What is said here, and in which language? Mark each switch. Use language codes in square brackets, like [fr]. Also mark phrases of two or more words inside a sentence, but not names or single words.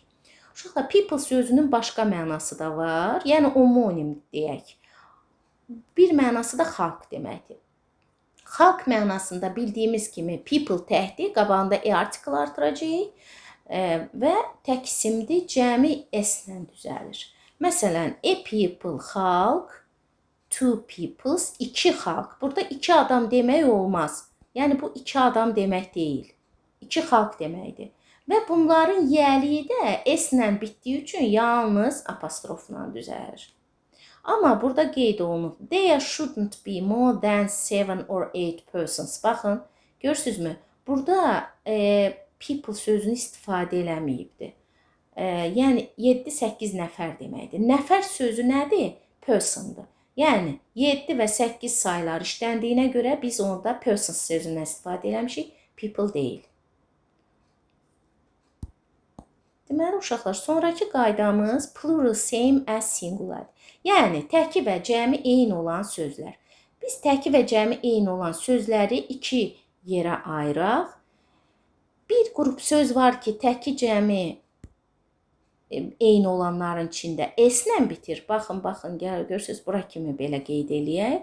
[az] Uşaqlar, people sözünün başqa mənası da var. Yəni, homonim deyək. Bir mənası da xalq deməkdir. Xalq mənasında bildiyimiz kimi people təkdir, qabağında artikel artıracağıq və tək isimdir, cəmi s-lə düzəlir. Məsələn, [en] a people xalq, two peoples, [az] iki xalq. Burada iki adam demək olmaz. Yəni, bu iki adam demək deyil. İki xalq deməkdir. Və bunların yəliyi də s-lə bitdiyi üçün yalnız apostrofla düzəlir. Amma burada qeyd olunub. [en] There shouldn't be more than 7 or 8 persons. [az] Baxın, görürsünüzmü? Burada people sözünü istifadə eləməyibdir. Yəni, 7-8 nəfər deməkdir. Nəfər sözü nədir? Persondır. Yəni, 7 və 8 saylar işləndiyinə görə biz orada persons sözündən istifadə eləmişik, people deyil. Deməli, uşaqlar, sonraki qaydamız [en] plural same as singular. [az] Yəni, təki və cəmi eyni olan sözlər. Biz təki və cəmi eyni olan sözləri iki yerə ayıraq. Bir qrup söz var ki, təki cəmi eyni olanların içində s-lə bitir. Baxın, görürsünüz, bura kimi belə qeyd eləyək.